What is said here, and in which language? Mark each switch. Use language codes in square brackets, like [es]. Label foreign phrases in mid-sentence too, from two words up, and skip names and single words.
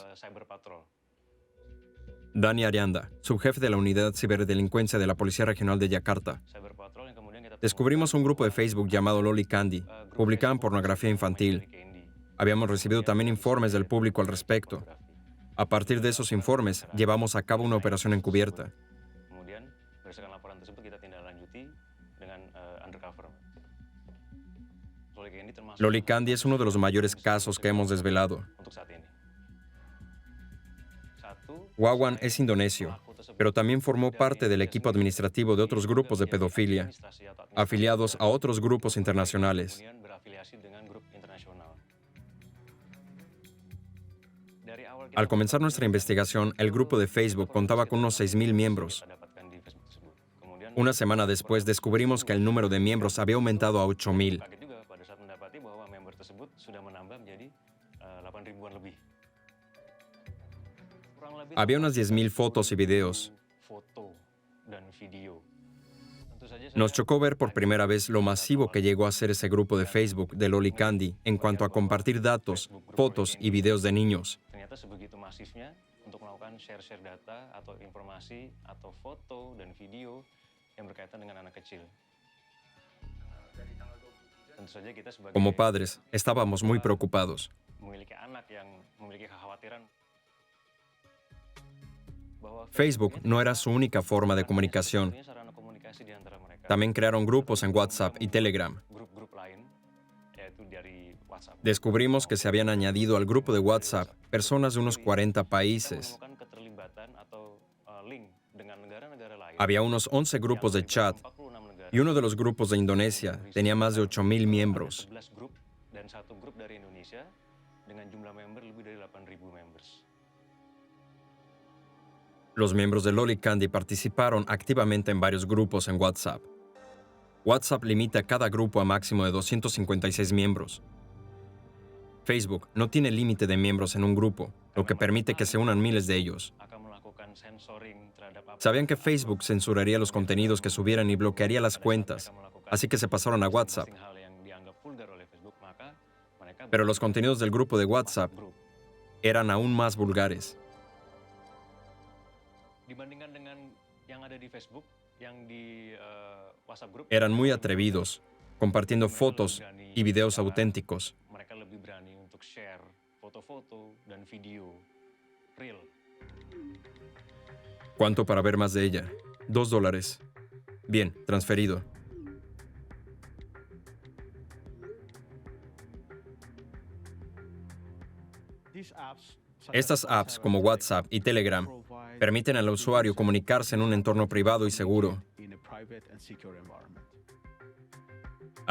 [es] Cyber Patrol. Dani Arianda, subjefe de la Unidad Ciberdelincuencia de la Policía Regional de Yakarta. [id] Cyber Patrol yang kemudian kita [es] Descubrimos un grupo de Facebook llamado Loli Candy. Publicaban pornografía infantil. Habíamos recibido también informes del público al respecto. A partir de esos informes, llevamos a cabo una operación encubierta. [id] Kemudian berdasarkan laporan tersebut kita tindak lanjuti dengan undercover. Loli Candy termasuk [es] Loli Candy es uno de los mayores casos que hemos desvelado. [id] untuk saat ini. Satu, [es] Wawan es indonesio, pero también formó parte del equipo administrativo de otros grupos de pedofilia, afiliados a otros grupos internacionales. [id] kemudian berafiliasi dengan grup internasional. Dari awal kita [es] Al comenzar nuestra investigación, el grupo de Facebook contaba con unos 6.000 miembros. [id] kita dapatkan di Facebook tersebut. Kemudian [es] Una semana después descubrimos que el número de miembros había aumentado a 8.000. [id] kaget juga pada saat mendapati bahwa member tersebut sudah menambah menjadi 8.000-an lebih. Kurang lebih [es] Había unas 10.000 fotos y videos. [id] foto dan video. Tentu saja [es] Nos chocó ver por primera vez lo masivo que llegó a ser ese grupo de Facebook de Loli Candy en cuanto a compartir datos, fotos y videos de niños. [id] ternyata sebegitu masifnya untuk melakukan share-share data atau informasi atau foto dan video yang berkaitan dengan anak kecil. Tentu saja kita sebagai [es] Como padres, estábamos muy preocupados. [id] memiliki anak yang memiliki kekhawatiran bahwa [es] Facebook no era su única forma de comunicación. [id] punya sarana komunikasi di antara mereka. [es] También crearon grupos en WhatsApp y Telegram. [id] Grup-grup lain yaitu dari WhatsApp. [es] Descubrimos que se habían añadido al grupo de WhatsApp personas de unos 40 [id] Kita [es] países. [id] menemukan keterlibatan atau link dengan negara-negara lain. [es] Había unos 11 grupos de chat [id] 46 negara. [es] y uno de los grupos de Indonesia tenía más de 8.000 miembros. [id] 11 grup dan satu grup dari Indonesia dengan jumlah member lebih dari 8.000 members. [es] Los miembros de Loli Candy participaron activamente en varios grupos en WhatsApp. WhatsApp limita cada grupo a máximo de 256 miembros. Facebook no tiene límite de miembros en un grupo, lo que permite que se unan miles de ellos. [id] Akan melakukan sensoring terhadap apa [es] Sabían que Facebook censuraría los contenidos que subieran y bloquearía las cuentas, así que se pasaron a WhatsApp. [id] hal yang dianggap vulgar oleh Facebook, maka mereka [es] Pero los contenidos del grupo de WhatsApp [id] grup. [es] eran aún más vulgares. [id] Dibandingkan dengan yang ada di Facebook, yang di WhatsApp group, [es] Eran muy atrevidos, compartiendo fotos y videos auténticos. [id] mereka lebih berani untuk share foto-foto dan video real. [es] ¿Cuánto para ver más de ella? $2. Bien, transferido. Estas apps, como WhatsApp y Telegram, permiten al usuario comunicarse en un entorno privado y seguro.